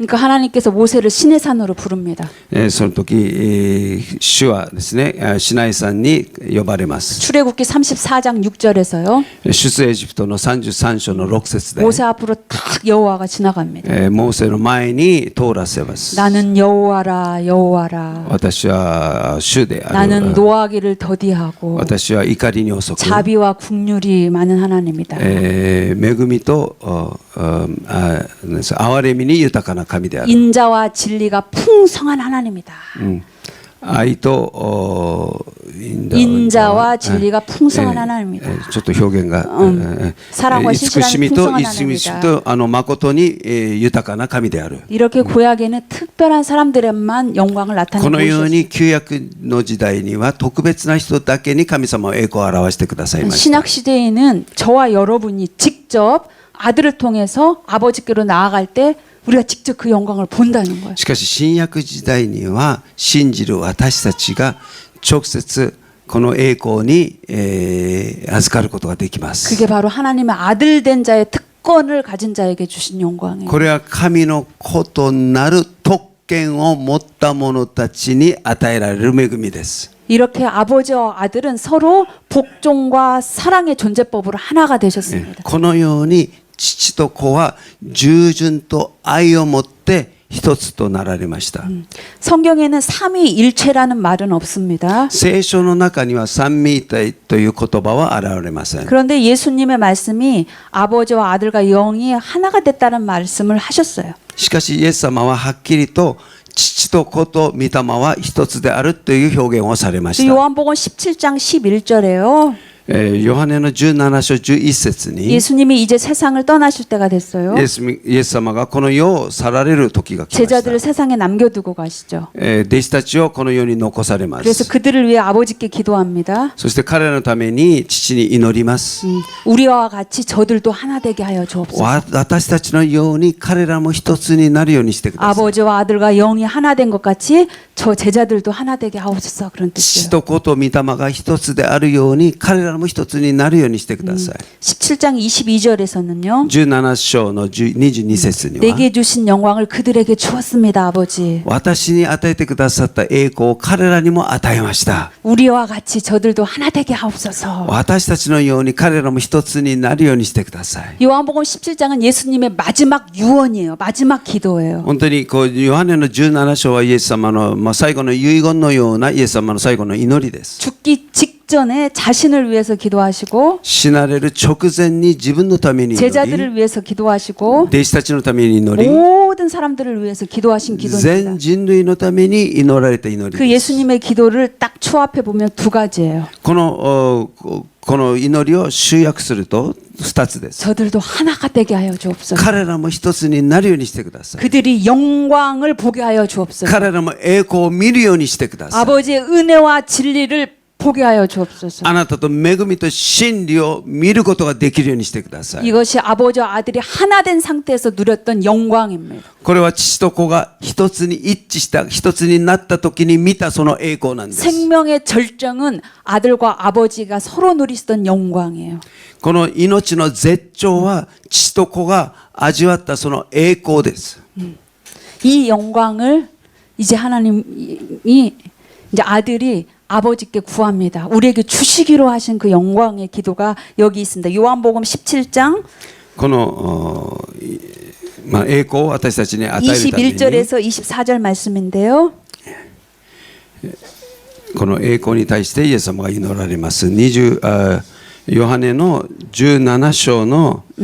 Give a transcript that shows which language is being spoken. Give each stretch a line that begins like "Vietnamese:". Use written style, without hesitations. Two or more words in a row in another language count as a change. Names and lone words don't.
Korean: 그러니까 하나님께서 모세를 신의 산으로 부릅니다.
Japanese: その時、主はですね、シナイ山に呼ばれます。
Korean: 출애굽기 34장 6절에서요.
Japanese: 出エジプトの33章の6節で
Korean: 모세 앞으로 딱 여호와가 지나갑니다.
Japanese: モーセの前に通らせます。
Korean: 나는 여호와라 여호와라.
Japanese: 私は主であ
Korean: 나는
Japanese: る。
Korean: 노하기를 더디하고
Japanese: 私は怒りに遅く、
Korean: 자비와 국률이 많은 하나님이다.
Japanese: 恵みと憐れみに豊かな神である。
Korean: 인자와 진리가 풍성한 하나님이다.
Japanese: 愛と
Korean: 인자와 진리가 풍성한 하나님이다.
Japanese: ちょっと表現が
Korean: 사랑과
Japanese: 慈しみ
Korean: 신실함이
Japanese: と
Korean: 풍성한
Japanese: 慈しみ
Korean: 하나님이다.
Japanese: と誠に豊かな神である。
Korean: 이렇게 구약에는 특별한 사람들에만 영광을
Japanese: こ
Korean: 나타내고
Japanese: のよう
Korean: 있었어요.
Japanese: に旧約の時代には特別な人だけに神様を栄光を表してくださいました。
Korean: 신약 시대에는 저와 여러분이 직접 아들을 통해서 아버지께로 나아갈 때 우리가 직접 그 영광을 본다는 거예요.
Japanese: しかし新約時代には信じる私たちが直接この栄光に預かることができます。
Korean: 그게 바로 하나님의 아들 된 자의 특권을 가진 자에게 주신 영광이에요.
Japanese: これは神の子となる特権を持った者たちに与えられる恵みです。
Korean: 이렇게 아버지와 아들은 서로 복종과 사랑의 존재법으로 하나가 되셨습니다.
Japanese: このように父と子は従順と愛を持って一つとなられました。
Korean: 성경에는 삼위일체라는 말은 없습니다.
Japanese: 聖書の中には三位一体という言葉は現れません。
Korean: 그런데 예수님의 말씀이 아버지와 아들과 영이 하나가 됐다는 말씀을 하셨어요.
Japanese: しかしイエス様ははっきりと父と子と御霊は一つであるという表現をされました。
Korean: 요한복음 17장 11절에요.
Japanese: ヨハネの17章11節に
Korean: 예수님이 이제 세상을 떠나실 때가 됐어요.
Japanese: イエス様がこの世を去られる時が来ました。
Korean: 제자들을 세상에 남겨두고 가시죠.
Japanese: 弟子たちをこの世に残されま
Korean: 그래서
Japanese: す。
Korean: 그들을 위해 아버지께 기도합니다.
Japanese: そして彼らのために父に祈ります。
Korean: 우리와 같이 저들도 하나 되게 하여 주옵소서.
Japanese: 私たちのように彼らも一つになるようにしてください。
Korean: 아버지와 아들과 영이 하나 된 것 같이 저 제자들도 하나 되게 하옵소서. 그런
Japanese: 父
Korean: 뜻이에요.
Japanese: と子と御霊が一つであるように彼らも一つになるようにしてください。
Korean: 17장 22절에서는요.
Japanese: 17 章の22節には
Korean: 내게 주신 영광을 그들에게 주었습니다, 아버지.
Japanese: 私に与えてくださった栄光を彼らにも与えました。
Korean: 우리와 같이 저들도 하나 되게 하옵소서.
Japanese: 私たちのように彼らも一つになるようにしてください。
Korean: 요한복음 17장은 예수님의 마지막 유언이에요. 마지막 기도예요.
Japanese: 本当にこうヨハネの17章はイエス様の最後の遺言のようなイエス様の最後の祈りです。
Korean: 죽기 직전에 자신을 위해서 기도하시고
Japanese: 死なれる直前に自分のために祈り、
Korean: 제자들을 위해서 기도하시고
Japanese: 弟子たちのために祈り、
Korean: 모든 사람들을 위해서 기도하신 기도입니다.
Japanese: 全人類のために祈られた祈り
Korean: 그
Japanese: です。
Korean: 예수님의 기도를 딱 초합해 보면 두 가지예요.
Japanese: この祈りを集約すると2つです。
Korean: 저들도 하나가 되게 하여 주옵소서.
Japanese: 彼らも一つになるようにしてください。
Korean: 그들이 영광을 보게 하여 주옵소서.
Japanese: 彼らも栄光を見るようにしてください。
Korean: 아버지의 은혜와 진리를 보게 하여 주옵소서.
Japanese: あなたと恵みと真理を見ることができるようにしてください。
Korean: 이것이 아버지와 아들이 하나 된 상태에서 누렸던 영광입니다.
Japanese: これは父と子が一つに一致した、一つになった時に見たその栄光なんです。
Korean: 생명의 절정은 아들과 아버지가 서로 누리던 영광이에요.
Japanese: この命の絶頂は父と子が味わったその栄光です。
Korean: 이 영광을 이제 하나님이 이제 아들이 아버지께 구합니다. 우리에게 주시기로 하신 그 영광의 기도가 여기 있습니다. 요한복음 17장
Japanese: この栄光を私たちに与えるために
Korean: 21절에서 24절 말씀인데요.
Japanese: この栄光に対してイエス様が祈られます。ヨハネの17章の